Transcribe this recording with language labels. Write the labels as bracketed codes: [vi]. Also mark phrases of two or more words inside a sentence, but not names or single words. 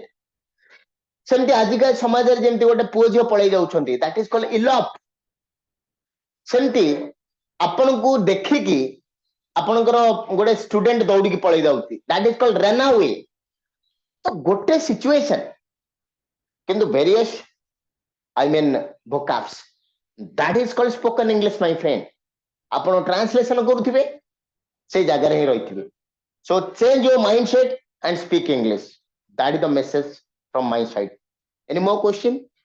[or] ସେମିତି ଆଜିକା ସମାଜରେ ଯେମିତି ଗୋଟେ ପୁଅ ଝିଅ ପଳେଇ ଯାଉଛନ୍ତି, [en] that is called elope. [or] ସେମିତି ଆପଣଙ୍କୁ ଦେଖିକି ଆପଣଙ୍କର ଗୋଟେ ଷ୍ଟୁଡେଣ୍ଟ ଦୌଡ଼ିକି ପଳେଇ ଯାଉଛି, [en] that is called run away. [or] ତ ଗୋଟେ ସିଚୁଏସନ, କିନ୍ତୁ [en] ଭେରିୟସ୍ I mean vocabs, that is called spoken English, my friend. [or] ଆପଣ ଟ୍ରାନ୍ସଲେସନ କରୁଥିବେ, ସେଇ ଜାଗାରେ ହିଁ ରହିଥିବେ. [en] So change your mindset and speak English. That is the message from my side. Any more question?